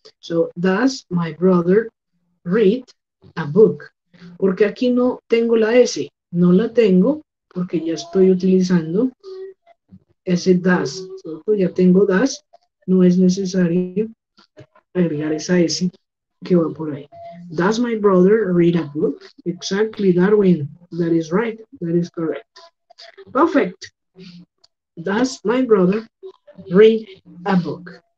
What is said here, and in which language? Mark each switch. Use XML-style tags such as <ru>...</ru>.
<en>So, does my brother read a book?</en> <es>Porque aquí no tengo la S. No la tengo porque ya estoy utilizando ese does. ¿Cierto? Ya tengo does. No es necesario agregar esa S que va por ahí.</es> <en>Does my brother read a book? Exactly, Darwin. That is right. That is correct. Perfect. Does my brother read a book?</en>